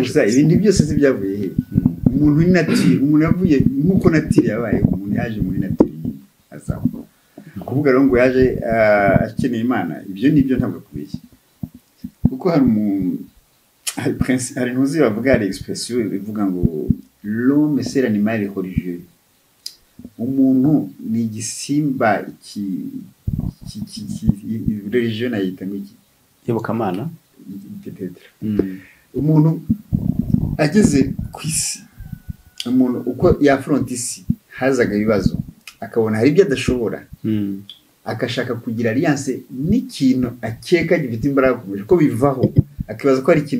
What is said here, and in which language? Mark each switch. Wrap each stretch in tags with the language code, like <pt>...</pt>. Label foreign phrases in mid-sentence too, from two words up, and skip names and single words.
<rw>waje ibindi byose zibyavuye he umuntu ni natire umuntu yavuye nkuko natire yabaye umuntu yaje muri natire azaho kuvuga rero ngo yaje akeneye Imana ibyo nibyo ntabwo kubeshya kuko hari ntuzi bavuga hari expression ivuga ngo</rw> <fr>l'homme c'est l'animal religieux</fr> <rw>umuntu ni igisimba religion ayita ngiki iyobokamana umuntu ageze ku isi umuntu uko yafronta isi hazaga ibibazo akabona hari ibyo adashobora akashaka kugira alliance n'ikintu akeka gifite imbaraga kumuje ko bivaho akibaza ko ari ikintu</rw>